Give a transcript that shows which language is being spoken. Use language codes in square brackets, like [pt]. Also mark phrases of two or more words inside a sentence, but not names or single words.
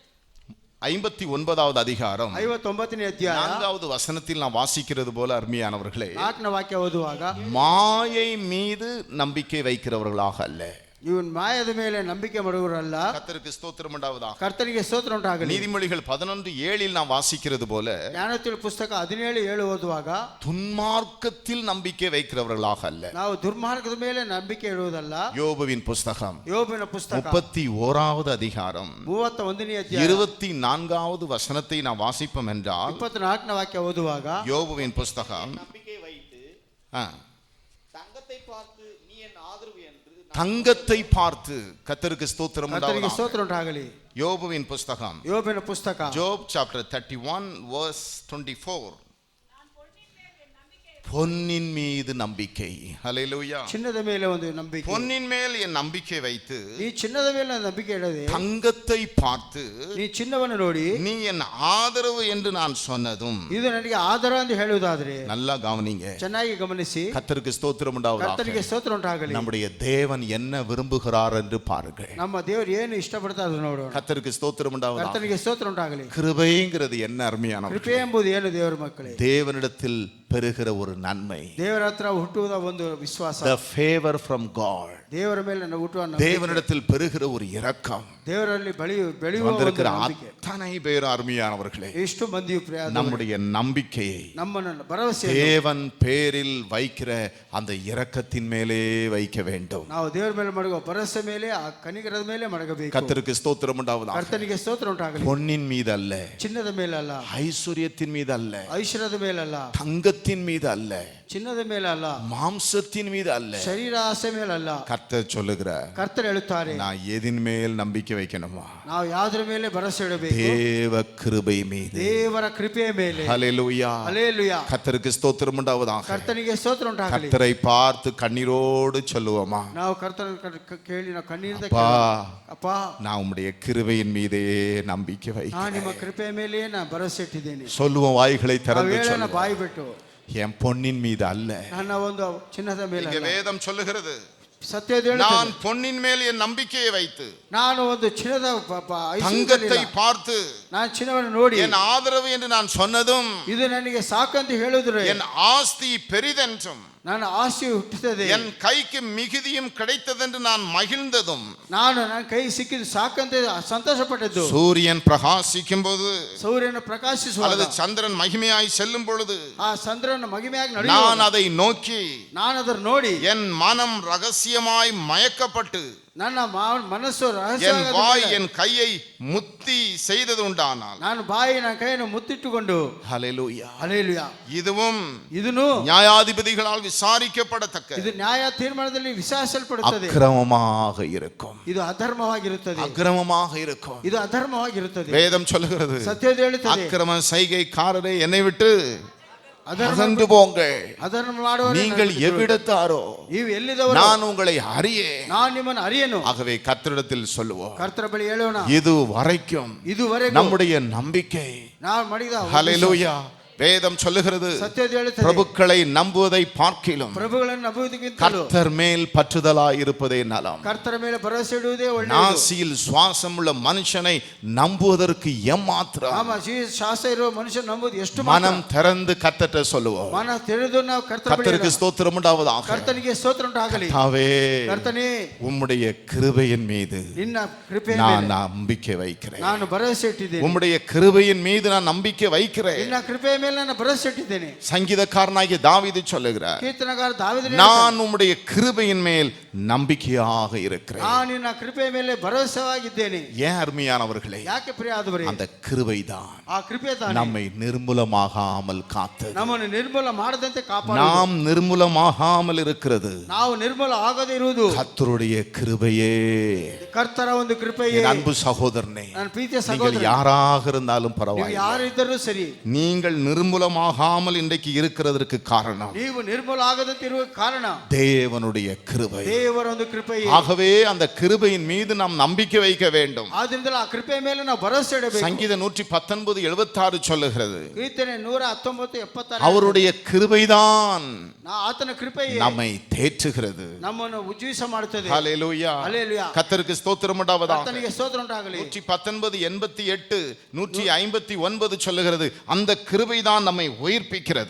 [ta] 59வது அதிகாரம் [kn] 59ನೇ ಅಧ್ಯಾಯ [ta] 4வது வசனத்தில் நான் வாசிக்கிறது போல அருமையானவர்களே, [kn] 4ನೇ ವಾಕ್ಯ ಓದುವಾಗ, [ta] மாயை மீது நம்பிக்கை வைக்கிறவர்களாக அல்ல. [kn] ಇವನ್ ಮಾಯದ ಮೇಲೆ ನಂಬಿಕೆ ಮಾಡುವರಲ್ಲ. [ta] கர்த்தருக்கு ஸ்தோத்திரம் உண்டாவதாக. [kn] ಕರ್ತನಿಗೆ ಸ್ತೋತ್ರ ಉಂಟಾಗಲಿ. [ta] நீதிமொழிகள் 11:7 நாம் வாசிக்கிறது போல, [kn] ಜ್ಞಾನೋಕ್ತಿಗಳ ಪುಸ್ತಕ 17:7 ಓದುವಾಗ, [ta] துன்மார்க்கத்தில் நம்பிக்கை வைக்கிறவர்களாக அல்ல. [kn] ನಾವು ದುರ್ಮಾರ್ಗದ ಮೇಲೆ ನಂಬಿಕೆ ಇಡುವುದಲ್ಲ. [ta] யோபுவின் புஸ்தகம் [kn] ಯೋಬನ ಪುಸ್ತಕ [ta] 31வது அதிகாரம் [kn] 31ನೇ ಅಧ್ಯಾಯ [ta] 24வது வசனத்தை நாம் வாசிப்போம் என்றால், [kn] 24ನೇ ವಾಕ್ಯ ಓದುವಾಗ, [ta] யோபுவின் புஸ்தகம் நம்பிக்கை வைத்து தங்கத்தை பார்த்து நீ என் ஆதரவு என்று தங்கத்தை பார்த்து கர்த்தருக்கு ஸ்தோத்திரம் [kn] ಕರ್ತನಿಗೆ [ta] உண்டாவதாக. [kn] ಸ್ತೋತ್ರ ಉಂಟಾಗಲಿ. [ta] யோபுவின் புஸ்தகம் [kn] ಯೋಬನ ಪುಸ್ತಕ [en] Job chapter 31 verse 24. [ta] பொன்னின் மீது நம்பிக்கை. ஹல்லேலூயா. [kn] ಚಿನ್ನದ ಮೇಲೆ ಒಂದು ನಂಬಿಕೆ. [ta] பொன்னின் மேல் என் நம்பிக்கை வைத்து [kn] ಈ ಚಿನ್ನದ ಮೇಲೆ ನಂಬಿಕೆ ಇಡದೆ [ta] தங்கத்தை பார்த்து [kn] ನೀ ಚಿನ್ನವನ್ನು ನೋಡಿ [ta] நீ என் ஆதரவு என்று நான் சொன்னதும். [kn] ಇದು ನನಗೆ ಆಧಾರ ಎಂದು ಹೇಳುವುದಾದ್ರೆ [ta] நல்லா கவனிங்க. [kn] ಚೆನ್ನಾಗಿ ಗಮನಿಸಿ. [ta] கர்த்தருக்கு ஸ்தோத்திரம் உண்டாவதாக. [kn] ಕರ್ತನಿಗೆ ಸ್ತೋತ್ರ ಉಂಟಾಗಲಿ. [ta] நம்முடைய தேவன் என்ன விரும்புகிறார் என்று பாருங்கள். [kn] ನಮ್ಮ ದೇವರು ಏನು ಇಷ್ಟಪಡ್ತಾರೆ ನೋಡೋಣ. [ta] கர்த்தருக்கு ஸ்தோத்திரம் உண்டாவதாக. [kn] ಕರ್ತನಿಗೆ ಸ್ತೋತ್ರ ಉಂಟಾಗಲಿ. [ta] கிருபைங்கிறது என்ன அருமையான [kn] ಕೃಪೆ ಎಂಬುದು ಏನು ದೇವರ ಮಕ್ಕಳೇ? [ta] தேவனிடத்தில் பெறுகிற ஒரு நன்மை. [kn] ದೇವರ ಹತ್ರ ಹುಟ್ಟುವುದ ಒಂದು ವಿಶ್ವಾಸ. [en] The favor from God. [kn] ದೇವರ ಮೇಲೆ ನಾವು ಹುಟ್ಟುವ ನಂಬಿಕೆ. [ta] தேவனிடத்தில் பெறுகிற ஒரு இரக்கம். [kn] ದೇವರಲ್ಲಿ ಬೆಳೆಯುವ ಒಂದು [ta] வந்திருக்கிற [kn] ನಂಬಿಕೆ. [ta] அத்தனை பேர் அருமையானவர்களே, [kn] ಎಷ್ಟು ಮಂದಿಯು [ta] நம்முடைய நம்பிக்கையை [kn] ನಮ್ಮನ್ನು ಭರವಸೆ [ta] தேவன் பேரில் வைக்கிற அந்த இரக்கத்தின் மேலே வைக்க வேண்டும். [kn] ನಾವು ದೇವರ ಮೇಲೆ ಮಾಡುವ ಭರವಸೆ ಮೇಲೆ ಆ ಕನಿಕರದ ಮೇಲೆ ಮಾಡಬೇಕು. [ta] கர்த்தருக்கு ஸ்தோத்திரம் உண்டாவதாக. [kn] ಕರ್ತನಿಗೆ ಸ್ತೋತ್ರ ಉಂಟಾಗಲಿ. [ta] பொன்னின் மீது அல்ல, [kn] ಚಿನ್ನದ ಮೇಲೆ ಅಲ್ಲ, [ta] ஐஸ்வர்யத்தின் மீது அல்ல, [kn] ಐಶ್ವರ್ಯದ ಮೇಲೆ ಅಲ್ಲ, [ta] தங்கத்தின் மீது அல்ல, [kn] ಚಿನ್ನದ ಮೇಲೆ ಅಲ್ಲ, [ta] மாம்சத்தின் மீது அல்ல. [kn] ಶರೀರ ಆಸೆ ಮೇಲೆ ಅಲ್ಲ. [ta] கர்த்தர் சொல்லுகிறார், [kn] ಕರ್ತರು ಹೇಳುತ್ತಾರೆ, [ta] நான் எதின் மேல் நம்பிக்கை வைக்கணுமா? [kn] ನಾವು ಯಾವುದರ ಮೇಲೆ ಭರವಸೆ ಇಡಬೇಕು? [ta] தேவ கிருபை மீது. [kn] ದೇವರ ಕೃಪೆಯ ಮೇಲೆ. [ta] ஹல்லேலூயா. [kn] ಹಲ್ಲೆಲೂಯಾ. [ta] கர்த்தருக்கு ஸ்தோத்திரம் உண்டாவதாக. [kn] ಕರ್ತನಿಗೆ ಸ್ತೋತ್ರ ಉಂಟಾಗಲಿ. [ta] கர்த்தரை பார்த்து கண்ணீரோடு சொல்லுவோமா, [kn] ನಾವು ಕರ್ತನ ಕೇಳಿ ನಾವು ಕಣ್ಣೀರಿಂದ [ta] அப்பா, [kn] ಅಪ್ಪ [ta] நான் உம்முடைய கிருபையின் மீதே நம்பிக்கை [kn] ನಾನು [ta] வைக்கிறேன். [kn] ನಿಮ್ಮ ಕೃಪೆಯ ಮೇಲೆ ನಾನು ಭರವಸೆ ಇಟ್ಟಿದ್ದೇನೆ. [ta] சொல்லுவோம், வாய்களை திறந்து [kn] ಹೇಳೋಣ [ta] சொல்லுவோம். [kn] ಬಾಯಿ ಬಿಟ್ಟು. [ta] என் பொன்னின் மீது அல்ல. [kn] ನನ್ನ ಒಂದು ಚಿನ್ನದ ಮೇಲೆ [ta] இங்க [kn] ಅಲ್ಲ. [ta] வேதம் சொல்லுகிறது, [kn] ಸತ್ಯದ [ta] நான் பொன்னின் மேல் என் நம்பிக்கையை வைத்து [kn] ನಾನು ಒಂದು ಚಿನ್ನದ [ta] தங்கத்தை பார்த்து [kn] ನಾನು ಚಿನ್ನವನ್ನು ನೋಡಿ [ta] என் ஆதரவு என்று நான் சொன்னதும், [kn] ಇದು ನನಗೆ ಸಾಕಂತ ಹೇಳಿದ್ರೆ [ta] என் ஆஸ்தி பெரிதென்றும் [kn] ನನ್ನ ಆಸೆ ಹುಟ್ಟುತ್ತದೆ, [ta] என் கைக்கு மிகுதியும் கிடைத்ததென்று நான் மகிழ்ந்ததும், [kn] ನಾನು ನನ್ನ ಕೈ ಸಿಕ್ಕಿದ್ದು ಸಾಕಂತ ಸಂತೋಷ ಪಟ್ಟದ್ದು. [ta] சூரியன் பிரகாசிக்கும் போது [kn] ಸೂರ್ಯನ ಪ್ರಕಾಶಿಸುವಾಗ [ta] அல்லது சந்திரன் மகிமையாய் செல்லும் பொழுது [kn] ಆ ಚಂದ್ರನ ಮಹಿಮೆಯಾಗಿ [ta] நான் [kn] ನಡೆಯುವಾಗ [ta] அதை நோக்கி [kn] ನಾನು ಅದನ್ನು ನೋಡಿ [ta] என் மனம் ரகசியமாய் மயக்கப்பட்டு [kn] ನನ್ನ ಮನಸ್ಸು [ta] என் [kn] ರಹಸ್ಯವಾಗಿ [ta] வாய் என் கையை முத்தி செய்தது உண்டானால், [kn] ನಾನು ಬಾಯಿ ನನ್ನ ಕೈಯನ್ನು ಮುತ್ತಿಟ್ಟುಕೊಂಡು [ta] ஹல்லேலூயா, [kn] ಹಲ್ಲೆಲೂಯಾ. [ta] இதுவும் [kn] ಇದನ್ನು [ta] நியாயாதிபதிகளால் விசாரிக்கப்படத்தக்க [kn] ಇದು ನ್ಯಾಯ ತೀರ್ಮಾನದಲ್ಲಿ ವಿಚಾರಿಸಲ್ಪಡುತ್ತದೆ. [ta] அக்கிரமமாக இருக்கும். [kn] ಇದು ಅಧರ್ಮವಾಗಿರುತ್ತದೆ. [ta] அக்கிரமமாக இருக்கும். [kn] ಇದು ಅಧರ್ಮವಾಗಿರುತ್ತದೆ. [ta] வேதம் சொல்லுகிறது, [kn] ಸತ್ಯದ ಹೇಳುತ್ತದೆ, [ta] அக்கிரம செய்கைக்காரரே என்னை விட்டு [kn] ಅಧರ್ಮ [ta] அகன்று போங்கள். [kn] ಅಧರ್ಮ ಮಾಡುವವರೇ [ta] நீங்கள் [kn] ನನ್ನನ್ನು [ta] எவ்விடத்தாரோ [kn] ನೀವು ಎಲ್ಲಿದವರು? [ta] நான் உங்களை அறியேன். [kn] ನಾನು ನಿಮ್ಮನ್ನು ಅರಿಯನು. [ta] ஆகவே கர்த்தரிடத்தில் சொல்லுவோம், [kn] ಕರ್ತರ ಬಳಿ ಹೇಳೋಣ, [ta] இது வரைக்கும் [kn] ಇದುವರೆಗೂ [ta] நம்முடைய நம்பிக்கை. [kn] ನಾವು ಮಾಡಿದ [ta] ஹல்லேலூயா. வேதம் சொல்லுகிறது, [kn] ಸತ್ಯದ ಹೇಳುತ್ತದೆ, [ta] பிரபுக்களை நம்புவதை பார்க்கிலும் [kn] ಪ್ರಭುಗಳನ್ನು ನಂಬುವುದಕ್ಕಿಂತ [ta] கர்த்தர் மேல் பற்றுதலாய் இருப்பதே நலம். [kn] ಕರ್ತರ ಮೇಲೆ ಭರವಸೆ ಇಡುವುದೇ ಒಳ್ಳೆಯದು. [ta] நாசியில் சுவாசம் உள்ள மனுஷனை நம்புவதற்கு எம்மாத்திரம். [kn] ನಮ್ಮ ಶ್ವಾಸ ಇರುವ ಮನುಷ್ಯ ನಂಬುದು ಎಷ್ಟು [ta] மனம் திறந்து கர்த்தர்ட்ட சொல்லுவோம். [kn] ಮನ ತಿಳಿದು ನಾವು ಕರ್ತರ ಬಳಿ [ta] கர்த்தருக்கு [kn] ಹೇಳೋಣ. [ta] ஸ்தோத்திரம் உண்டாவதாக. [kn] ಕರ್ತನಿಗೆ ಸ್ತೋತ್ರ ಉಂಟಾಗಲಿ. [ta] கர்த்தாவே, [kn] ಕರ್ತನೇ, [ta] உம்முடைய கிருபையின் மீது [kn] ನಿನ್ನ ಕೃಪೆಯ [ta] நான் [kn] ಮೇಲೆ [ta] நம்பிக்கை வைக்கிறேன். [kn] ನಾನು ಭರವಸೆ ಇಟ್ಟಿದ್ದೇನೆ. [ta] உம்முடைய கிருபையின் மீது நான் நம்பிக்கை வைக்கிறேன். [kn] ನಿನ್ನ ಕೃಪೆಯ ಮೇಲೆ ನಾನು ಭರವಸೆ ಇಟ್ಟಿದ್ದೇನೆ. [ta] சங்கீதக்காரனாகிய தாவீது சொல்லுகிறார், [kn] ಕೀರ್ತನಗಾರ ದಾವೀದನು [ta] நான் உம்முடைய கிருபையின் மேல் நம்பிக்கையாக இருக்கிறேன். [kn] ನಾನು ನಿನ್ನ ಕೃಪೆಯ ಮೇಲೆ ಭರವಸೆವಾಗಿದ್ದೇನೆ. [ta] ஏன் அருமையானவர்களே, [kn] ಯಾಕೆ ಪ್ರಿಯಾದವರೇ? [ta] அந்த கிருபைதான் [kn] ಆ ಕೃಪೆ ತಾನೇ [ta] நம்மை நிர்மூலமாகாமல் காத்தது. [kn] ನಮ್ಮನ್ನು ನಿರ್ಮೂಲ ಮಾಡದಂತೆ ಕಾಪಾಡ. [ta] நாம் நிர்மூலமாகாமல் இருக்கிறது [kn] ನಾವು ನಿರ್ಮೂಲ ಆಗದೇ ಇರುವುದು [ta] கர்த்தருடைய கிருபையே. [kn] ಕರ್ತರ ಒಂದು ಕೃಪೆಯೇ. [ta] என் அன்பு சகோதரனே, [kn] ನನ್ನ ಪ್ರೀತಿಯ [ta] நீங்கள் [kn] ಸಹೋದರ, [ta] யாராக இருந்தாலும் [kn] ನೀವು [ta] பரவாயில்லை, [kn] ಯಾರಿದ್ದರೂ ಸರಿ, [ta] நீங்கள் நிர்மூலமாகாமல் இன்றைக்கு இருக்கிறதற்கு காரணம் [kn] ನೀವು ನಿರ್ಮೂಲ ಆಗದಂತೆ ಇರುವ ಕಾರಣ [ta] தேவனுடைய கிருபை. [kn] ದೇವರ ಒಂದು ಕೃಪೆಯೇ. [ta] ஆகவே அந்த கிருபையின் மீது நாம் நம்பிக்கை வைக்க வேண்டும். [kn] ಆದ್ರಿಂದ ಆ ಕೃಪೆಯ ಮೇಲೆ ನಾವು ಭರವಸೆ ಇಡಬೇಕು. [ta] சங்கீத 119:76 சொல்லுகிறது, [kn] ಕೀರ್ತನೆ 119:76 [ta] அவருடைய கிருபைதான் [kn] ಆತನ ಕೃಪೆಯೇ [ta] நம்மை தேற்றுகிறது. [kn] ನಮ್ಮನ್ನು ಉಜ್ಜೀವಿಸ ಮಾಡುತ್ತದೆ. [ta] ஹல்லேலூயா. [kn] ಹಲ್ಲೆಲೂಯಾ. [ta] கர்த்தருக்கு ஸ்தோத்திரம் உண்டாவதாக. [kn] ಕರ್ತನಿಗೆ ಸ್ತೋತ್ರ ಉಂಟಾಗಲಿ. [ta] 119:88 159 சொல்லுகிறது, அந்த கிருபைதான் நம்மை உயிர்ப்பிக்கிறது.